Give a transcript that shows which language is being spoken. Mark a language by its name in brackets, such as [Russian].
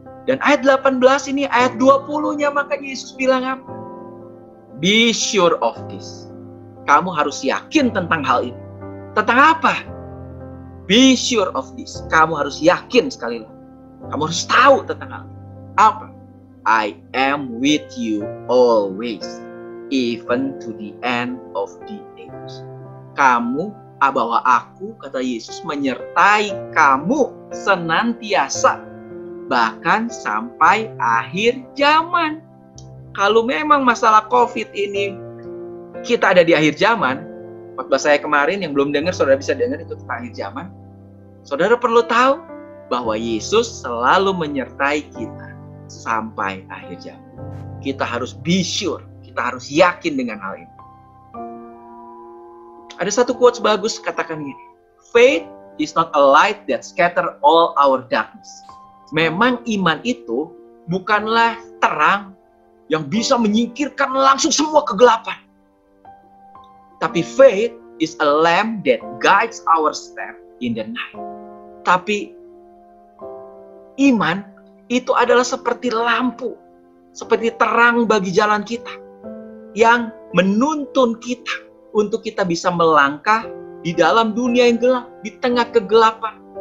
[Indonesian] Dan ayat 18 ini, ayat 20-nya makanya Yesus bilang apa? [English] Be sure of this. [Indonesian] Kamu harus yakin tentang hal ini. Tentang apa? [English] Be sure of this. [Indonesian] Kamu harus yakin sekali lagi. Kamu harus tahu tentang hal ini. [English] Apa? I am with you always. Even to the end of the age. [Indonesian] Kamu, bahwa aku, kata Yesus, menyertai kamu senantiasa. Bahkan sampai akhir zaman. Kalau memang masalah COVID ini, kita ada di akhir zaman. Waktu saya kemarin, yang belum dengar, saudara bisa dengar itu tentang akhir zaman. Saudara perlu tahu bahwa Yesus selalu menyertai kita sampai akhir zaman. Kita harus [English] be sure. [Indonesian] Kita harus yakin dengan hal ini. Ada satu quotes bagus katakan gini. [English] Faith is not a light that scatter all our darkness. [Indonesian] Memang iman itu bukanlah terang yang bisa menyingkirkan langsung semua kegelapan. [English] Tapi faith is a lamp that guides our step in the night. [Indonesian] Tapi iman itu adalah seperti lampu, seperti terang bagi jalan kita, yang menuntun kita untuk kita bisa melangkah di dalam dunia yang gelap, di tengah kegelapan.